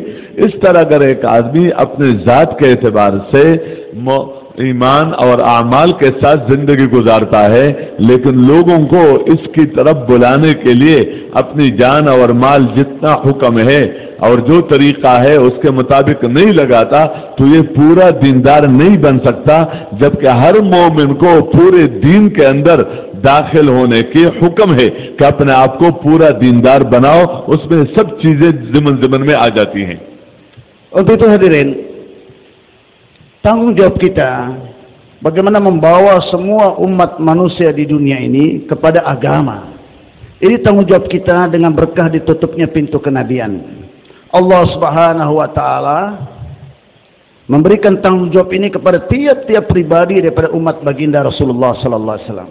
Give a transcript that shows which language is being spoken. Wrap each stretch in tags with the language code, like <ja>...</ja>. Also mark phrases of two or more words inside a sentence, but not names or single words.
<ur>اس طرح اگر ایک آدمی اپنے ذات کے اعتبار سے ایمان اور اعمال کے ساتھ زندگی گزارتا ہے، لیکن لوگوں کو اس کی طرف بلانے کے لیے اپنی جان اور مال جتنا حکم ہے اور جو طریقہ ہے اس کے مطابق نہیں لگاتا، تو یہ پورا دیندار نہیں بن سکتا. جبکہ ہر مومن کو پورے دین کے اندر داخل ہونے کی حکم ہے کہ اپنے آپ کو پورا دیندار بناؤ، اس میں سب چیزیں ضمن میں آ جاتی ہیں.</ur> <id>Untuk itu hadirin, tanggung jawab kita bagaimana membawa semua umat manusia di dunia ini kepada agama. Ini tanggung jawab kita dengan berkah ditutupnya pintu kenabian.</id> <ar>الله سبحانه وتعالى</ar> <id>memberikan tanggung jawab ini kepada tiap-tiap pribadi daripada umat baginda</id> <ar>رسول الله صلى الله عليه وسلم.</ar>